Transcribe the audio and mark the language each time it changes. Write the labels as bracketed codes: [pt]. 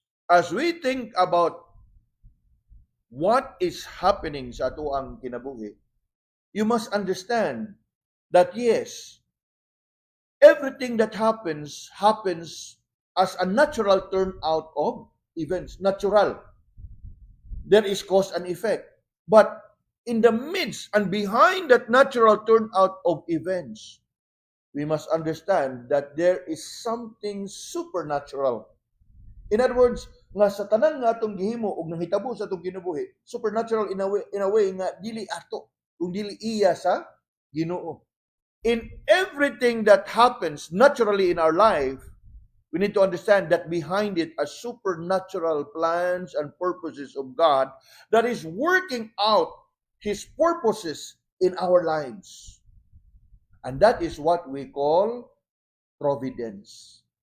[en] As we think about what is happening [ceb] sa atuang kinabuhi, [en] you must understand that yes, everything that happens as a natural turnout of events. Natural. There is cause and effect. But in the midst and behind that natural turnout of events, we must understand that there is something supernatural. In other words, [ceb] nga sa tanan nga atong gihimo og nahitabo sa atong kinabuhi, [en] supernatural in a way [ceb] nga dili ato, kung dili iya sa Ginoo. [en] In everything that happens naturally in our life, we need to understand that behind it are supernatural plans and purposes of God that is working out His purposes in our lives. And that is what we call providence.